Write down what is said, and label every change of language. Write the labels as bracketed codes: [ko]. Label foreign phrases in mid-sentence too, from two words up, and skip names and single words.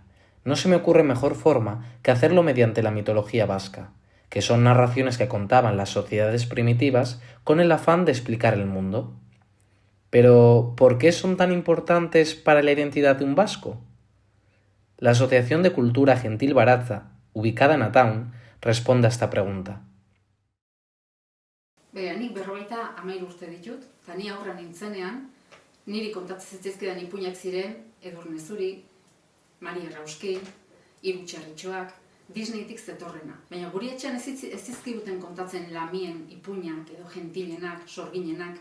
[es] No se me ocurre mejor forma que hacerlo mediante la mitología vasca, que son narraciones que contaban las sociedades primitivas con el afán de explicar el mundo. Pero, ¿por qué son tan importantes para la identidad de un vasco? La Asociación de Cultura Gentil Baratza, ubicada en Ataun, responde a esta pregunta. [eu] Nik 53 urte ditut, eta ni aurra nintzenean, niri kontatzen zitzaizkidan ipuinak ziren Edurne Zuri, Mari Errauskin, Hiru Txerritxoak, Disneytik zetorrena. Baina guri etxean ez zizkiguten kontatzen lamien ipuinak edo gentilenak, sorginenak.